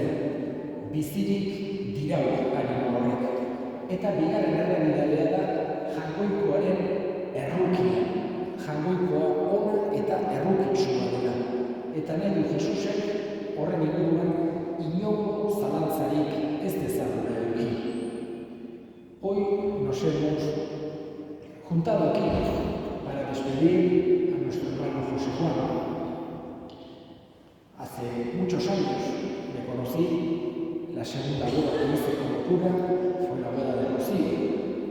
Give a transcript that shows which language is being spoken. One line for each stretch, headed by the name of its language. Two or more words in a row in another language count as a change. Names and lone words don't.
Basque: Bizirik dirau arima horrek. Eta bigarren errealitatea da jainkoikoaren errukia. Jainkoikoa ona eta errukitsua dela. Eta nahi du Jesusek horren inguruan inongo zalantzarik ez dezaguna eduki.
Spanish: Hoy nos hemos juntado aquí para despedir a nuestro hermano José Juan. Hace muchos años le conocí, la segunda boda que hice como cura fue la boda de Rocío.